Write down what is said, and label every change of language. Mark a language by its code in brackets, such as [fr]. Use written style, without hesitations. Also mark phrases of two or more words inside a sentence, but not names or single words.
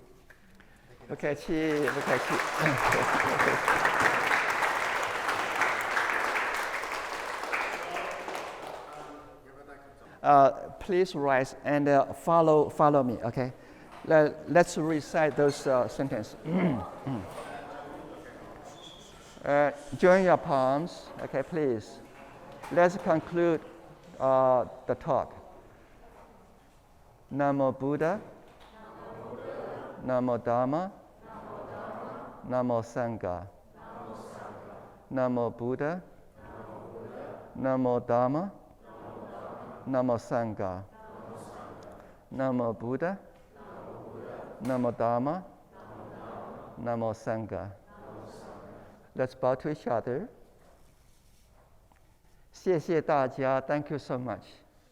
[en] Okay, please rise and follow me. Okay. Let's recite those sentences. Join your palms. Okay, please. Let's conclude the talk. [sa] Namo Buddha. Namo Dharma. Namo Sangha. Namo Buddha. Namo Dharma. Namo Sangha. Namo Buddha. Namo Dharma. Namo Sangha. [en] Let's bow to each other. [zh] 谢谢大家. [en] Thank you so much.